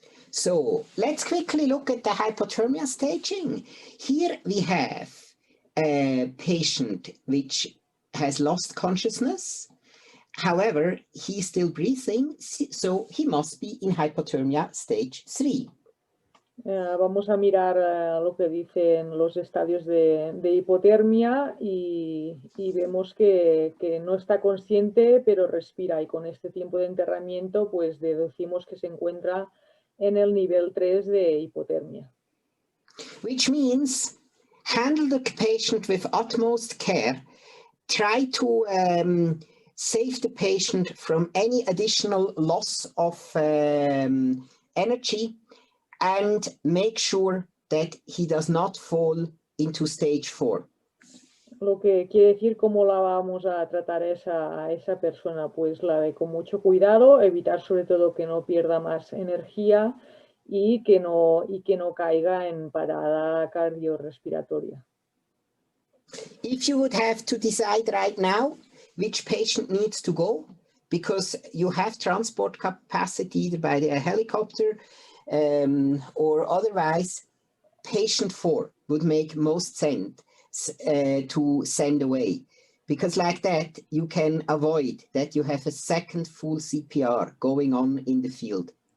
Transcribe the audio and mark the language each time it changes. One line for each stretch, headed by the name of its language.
English: So let's quickly look at the hypothermia staging. Here we have a patient which has lost consciousness. However, he's still breathing, so he must be in hypothermia stage 3.
Spanish: Vamos a mirar lo que dicen los estadios de hipotermia y vemos que no está consciente, pero respira, y con este tiempo de enterramiento pues deducimos que se encuentra en el nivel 3 de hipotermia.
English: Which means handle the patient with utmost care. Try to save the patient from any additional loss of energy and make sure that he does not fall into stage 4.
Spanish: Lo que quiere decir cómo la vamos a tratar a esa persona, pues la de con mucho cuidado, evitar sobre todo que no pierda más energía y que no caiga en parada cardiorrespiratoria.
English: If you would have to decide right now which patient needs to go, because you have transport capacity either by the helicopter or otherwise, patient 4 would make most sense to send away, because like that you can avoid that you have a second full CPR going on in the field.